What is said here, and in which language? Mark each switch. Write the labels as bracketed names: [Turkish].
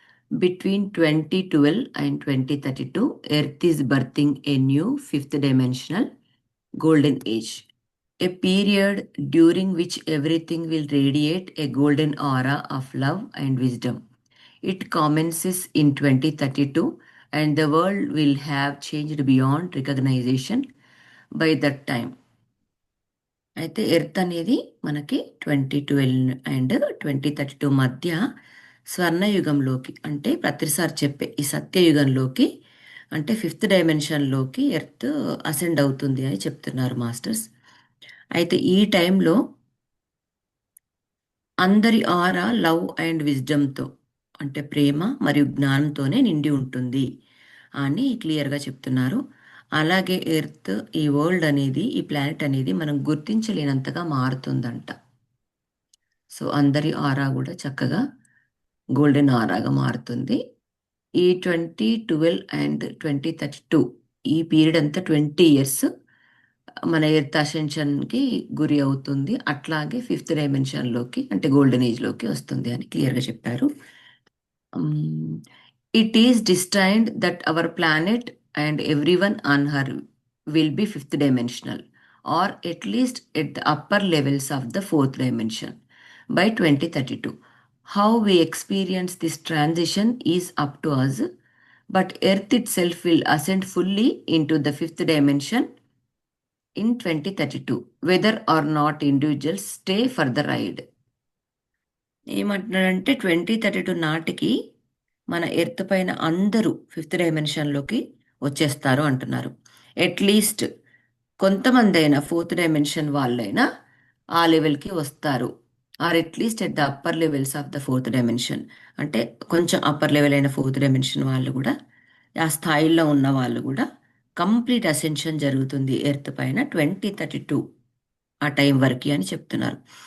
[English] Between 2012 and 2032, Earth is birthing a new fifth dimensional golden age, a period during which everything will radiate a golden aura of love and wisdom. It commences in 2032, and the world will have changed beyond recognition by that time. [Telugu] అయితే earth అనేది మనకి 2012 and 2032 మధ్య స్వర్ణయుగంలోకి, అంటే ప్రతిసారి చెప్పే ఈ సత్యయుగంలోకి, అంటే fifth డైమెన్షన్లోకి earth ascend అవుతుంది అని చెప్తున్నారు మాస్టర్స్. అయితే ఈ టైంలో అందరి ఆరా లవ్ అండ్ విజ్డమ్తో, అంటే ప్రేమ మరియు జ్ఞానంతోనే నిండి ఉంటుంది అని క్లియర్గా చెప్తున్నారు. అలాగే ఎర్త్, ఈ వరల్డ్ అనేది, ఈ ప్లానెట్ అనేది మనం గుర్తించలేనంతగా మారుతుందంట. సో అందరి ఆరా కూడా చక్కగా గోల్డెన్ ఆరాగా మారుతుంది. ఈ 2012 అండ్ 2032 ఈ పీరియడ్ అంతా 20 ఇయర్స్ మన ఎర్త్ అసెన్షన్కి గురి అవుతుంది. అట్లాగే ఫిఫ్త్ డైమెన్షన్లోకి, అంటే గోల్డెన్ ఏజ్లోకి వస్తుంది అని క్లియర్గా చెప్పారు. [English] It is destined that our planet and everyone on her will be fifth dimensional, or at least at the upper levels of the fourth dimension by 2032. How we experience this transition is up to us, but Earth itself will ascend fully into the fifth dimension in 2032, whether or not individuals stay for the ride. [Telugu] ఏమంటున్నాడంటే 2032 నాటికి మన earth పైన అందరూ fifth డైమెన్షన్లోకి వచ్చేస్తారు అంటున్నారు. At least కొంతమంది అయినా fourth dimension వాళ్ళైనా ఆ లెవెల్కి వస్తారు. [English] or at least at the upper levels of the fourth dimension, [Telugu] అంటే కొంచెం అప్పర్ లెవెల్ అయిన ఫోర్త్ డైమెన్షన్ వాళ్ళు కూడా, ఆ స్థాయిలో ఉన్న వాళ్ళు కూడా కంప్లీట్ అసెన్షన్ జరుగుతుంది ఎర్త్ పైన 2032 ఆ టైం వరకు అని చెప్తున్నారు.